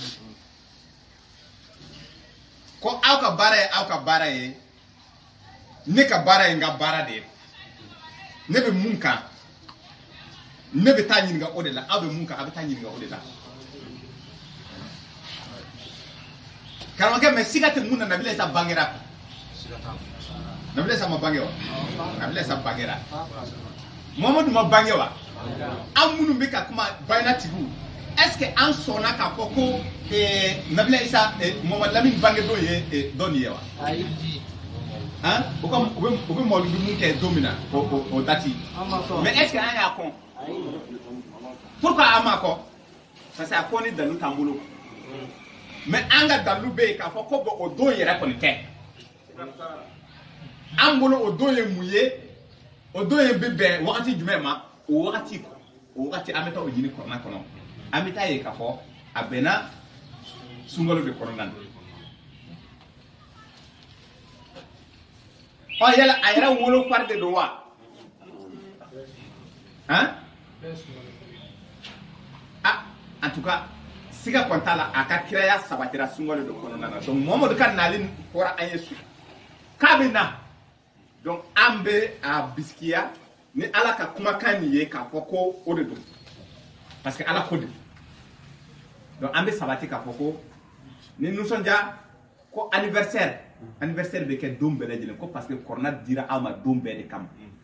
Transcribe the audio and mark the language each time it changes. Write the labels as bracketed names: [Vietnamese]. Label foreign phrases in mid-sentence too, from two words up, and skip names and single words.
[Bambara] ko aw ka baara ye ne ka baara ye n ka baara de ye ne bɛ mun kan ne bɛ taa ɲininka o de la aw bɛ mun kan a bɛ taa ɲininka o de la karamɔgɔkɛ mais siga tɛ mun na Nabila Isa bangera Nabila Isa ma bange wa Nabila Isa bangera Muhamadu ma bange wa an minnu bɛ ka kuma bayana tigiw [French] est-ce que [Bambara] an sɔnna k'a fɔ ko Nabila Isa Muhamadu Lamini bange don ye dɔ nin ye wa u bɛ mɔludu mun kɛ don min na o dati [French] mais est-ce que [Bambara] an y'a kɔn pourquoi an m'a kɔn [French] parce que [Bambara] a kɔn ni dalu t'an bolo mais an ka dalu bɛ yen k'a fɔ ko bon o don yɛrɛ kɔni tɛ an bolo o don ye mun ye o don ye bɛ bɛn wagati jumɛn ma o wagati an bɛ taa o ɲini kɔnɔna kɔnɔ an bɛ taa ye k'a fɔ a bɛnna sunkalo de kɔnɔna na ɔ yala a yɛrɛ wolo fari de don wa [French] en tout cas [Bambara] siga kɔni t'a la a ka kiraya sabatira sunkalo de kɔnɔna na donc Muhamadu ka nali fɔra an ye su k'a bɛ na donc an bɛ a bisikiya ni Ala ka kumakan nin ye k'a fɔ ko o de don [French] parce que [Bambara] Ala ko de donc an bɛ sabati k'a fɔ ko ni nisɔndiya ko anniversaire bɛ kɛ don bɛɛ lajɛlen ko [French] parce que [Bambara] kɔrɔna dira aw ma don bɛɛ de kama